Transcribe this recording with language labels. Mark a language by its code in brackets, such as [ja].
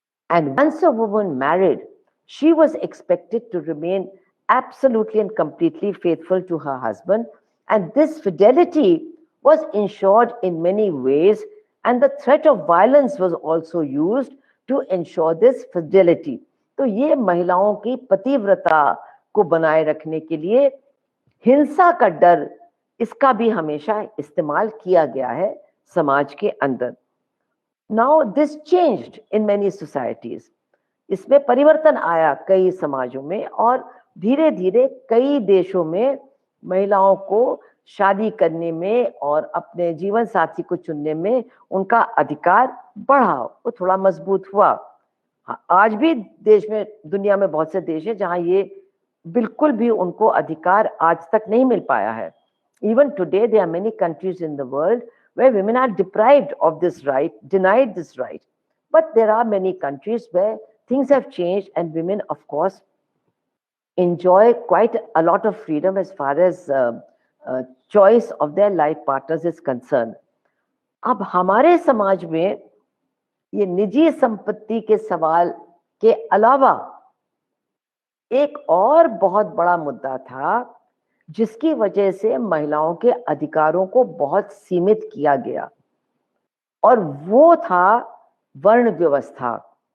[en] And once a woman married, she was expected to remain absolutely and completely faithful to her husband. And this fidelity was ensured in many ways, and the threat of violence was also used to ensure this fidelity. [hi] तो ये महिलाओं की पतिव्रता को बनाए रखने के लिए हिंसा का डर, इसका भी हमेशा इस्तेमाल किया गया है समाज के अंदर. [en] Now this changed in many societies. [hi] इसमें परिवर्तन आया कई समाजों में, और धीरे धीरे कई देशों में महिलाओं को शादी करने में और अपने जीवन साथी को चुनने में उनका अधिकार बढ़ा, वो थोड़ा मजबूत हुआ. आज भी देश में, दुनिया में बहुत से देश हैं जहां ये बिल्कुल भी उनको अधिकार आज तक नहीं मिल पाया है. [en] Even today there are many countries in the world where women are deprived of this right, denied this right. But there are many countries where things have changed, and women, of course, enjoy quite a lot of freedom as far as choice of their life partners is concerned. [hi] अब हमारे समाज में ये निजी संपत्ति के सवाल के अलावा एक और बहुत बड़ा मुद्दा था, जिसकी वजह से महिलाओं के अधिकारों को बहुत सीमित किया गया, और वो था वर्ण व्यवस्था.